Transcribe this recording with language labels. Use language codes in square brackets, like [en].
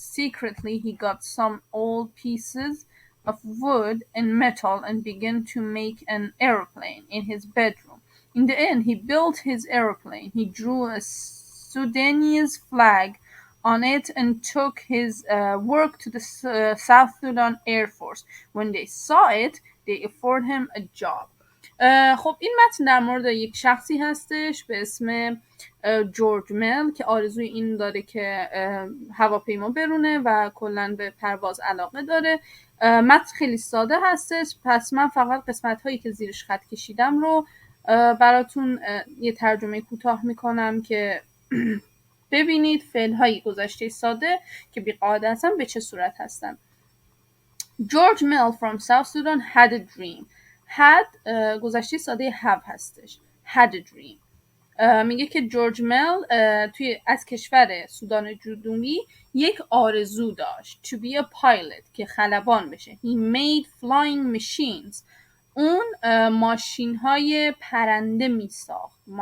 [en] Secretly, he got some old pieces of wood and metal and began to make an airplane in his bedroom. In the end, he built his airplane. He drew a Sudanese flag on it and took his work to the South Sudan Air Force. When they saw it, they offered him a job. [fa] خب این متن در مورد یک شخصی هستش به اسم جورج مل که آرزوی این داره که هواپیما برونه و کلا به پرواز علاقه داره. متن خیلی ساده هستش، پس من فقط قسمت هایی که زیرش خط کشیدم رو براتون یه ترجمه کوتاه میکنم که ببینید فعل های گذشته ساده که بی‌قاعده هستن به چه صورت هستن. [en] George Mel from South Sudan had a dream. [fa] had گذشته ساده have هستش. [en] had a dream. [fa] میگه که جورج مل از کشور سودان جنوبی یک آرزو داشت. [en] To be a pilot [fa] که خلبان بشه. [en] He made flying machines. [fa] اون ماشین های پرنده می ساخت.